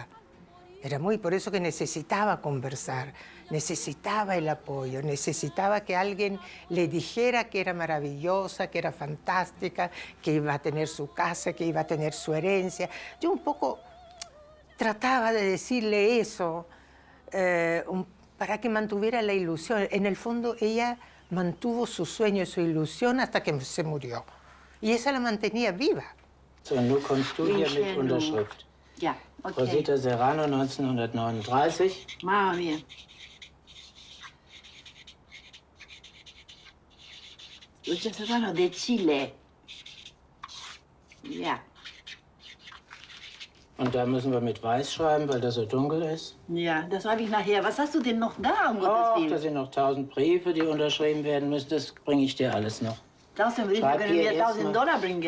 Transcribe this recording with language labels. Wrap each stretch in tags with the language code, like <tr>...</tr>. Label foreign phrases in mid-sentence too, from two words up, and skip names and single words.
<es>Por eso que necesitaba conversar, necesitaba el apoyo, necesitaba que alguien le dijera que era maravillosa, que era fantástica, que iba a tener su casa, que iba a tener su herencia. Yo un poco trataba de decirle eso para que mantuviera la ilusión. En el fondo ella mantuvo su sueño y su ilusión hasta que se murió. Y esa la mantenía viva.</es> <de>So, nun kommst du hier mit Unterschrift. Ja, okay. Rosita Serrano, 1939.</de> <it>Mamma mía.</it> <de>Rosita Serrano de Chile. Ja. Und da müssen wir mit Weiß schreiben, weil das so dunkel ist. Ja, das schreibe ich nachher. Was hast du denn noch da, um Gottes Willen? Da sind noch 1000 Briefe, die unterschrieben werden müssen. Das bringe ich dir alles noch. 1000 Briefe können wir $1000 bringen.</de>